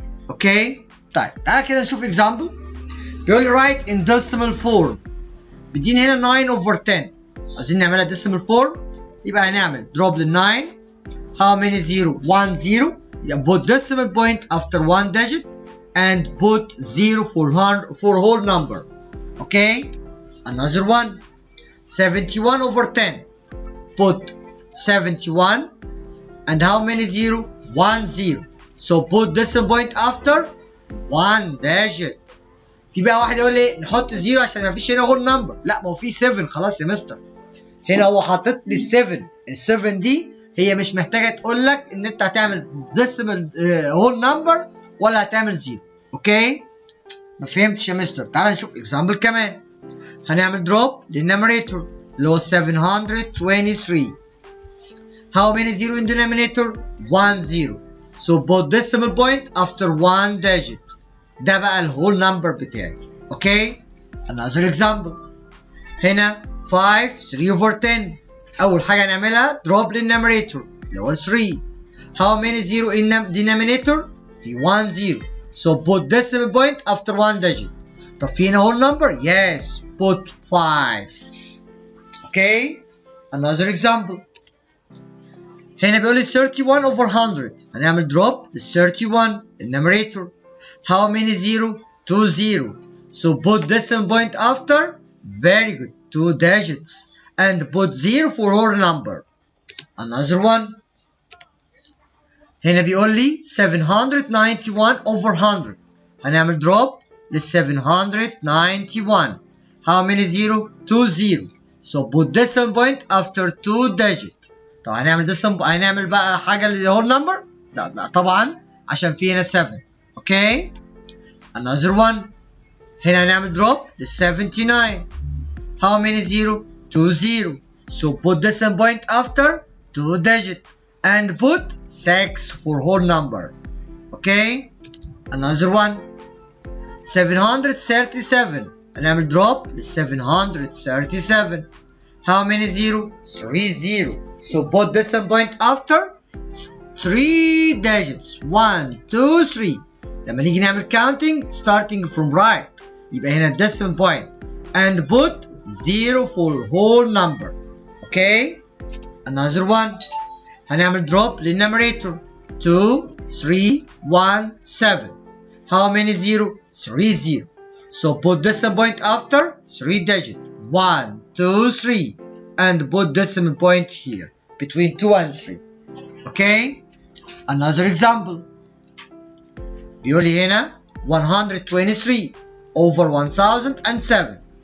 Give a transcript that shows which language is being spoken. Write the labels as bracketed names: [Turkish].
[Arabic] اوكي طيب تعالى كده نشوف example. بيقول لي [English] write in decimal form. [Arabic] بيديني هنا 9 over 10. عايزين نعملها decimal form يبقى هنعمل drop لل 9. [English] how many 0? 1 0. يبقى put decimal point after 1 digit and put 0 for whole number. okay another one 71 over 10. put 71 and how many 0? 1 0. so put decimal point after 1 digit. [Arabic] في بقى واحد يقول لي نحط 0 عشان ما فيش هنا whole number. لا ما هو في 7 خلاص يا مستر. هنا هو حاطط لي 7. ال 7 دي هي مش محتاجه تقول لك ان انت هتعمل decimal whole number ولا هتعمل 0. اوكي ما فهمتش يا مستر. تعال نشوف example كمان. هنعمل drop للنumerator اللي هو 723. [English] how many 0 in denominator? 1 0. so put decimal point after 1 digit. [Arabic] ده بقى الهول نمبر بتاعي. [English] Okay another example. [Arabic] هنا 5 3 over 10. اول حاجه هنعملها drop للنumerator اللي هو 3. [English] how many 0 in denominator? في 1 0. so put decimal point after 1 digit. [Arabic] طب في هنا whole number? [English] yes, put 5. Okay another example. [Arabic] هنا بيقول لي 31 over 100. هنعمل drop لل 31 النumerator. [English] how many 0? 2 0. so put decimal point after very good 2 digits and put 0 for whole number. another one. [Arabic] هنا بيقول لي 791 over 100. هنعمل drop لل 791. [English] How many zero? 2 zero. So put decimal point after 2 digit. [Arabic] طب هنعمل بقى حاجة للwhole number؟ لا طبعا عشان في هنا 7. [English] Okay. Another one. [Arabic] هنا هنعمل drop لل 79. [English] How many zero? 2 zero. So put decimal point after 2 digit and put 6 for whole number. Okay. Another one. 737. [Arabic] هنعمل drop لل 737. [English] How many zero? 3 zero. So put decimal point after 3 digits. 1 2 3. [Arabic] لما نيجي نعمل [English] counting starting from right [Arabic] يبقى هنا [English] decimal point and put 0 for whole number. Okay. Another one. هنعمل drop للنumerator 2 3 1 7. How many zero? 3 zero. So put decimal point after 3 digit. 1 2 3 and put decimal point here between 2 and 3. Okay. Another example. [Arabic] بيقول لي هنا 123 over 1007.